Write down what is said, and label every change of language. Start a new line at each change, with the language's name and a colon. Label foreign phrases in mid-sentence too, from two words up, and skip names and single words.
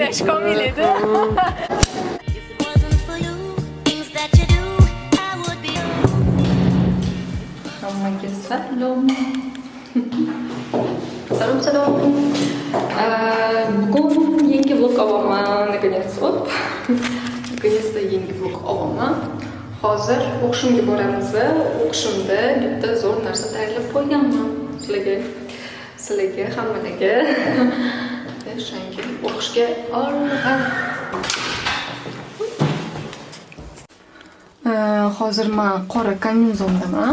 Uzbek: Komil edi. Hammaga salom. Salom. Bugun yangi vlog olaman,
Russian: наконец-то.
Uzbek: Наконец-то yangi vlog olaman. Hozir o'qishimga boramiz. O'qishimda bitta zo'r narsa tayyorlab qo'yganman sizlarga hammalarga. O'shanga o'qishga olg'an. Hozir men qora kombinezondaman.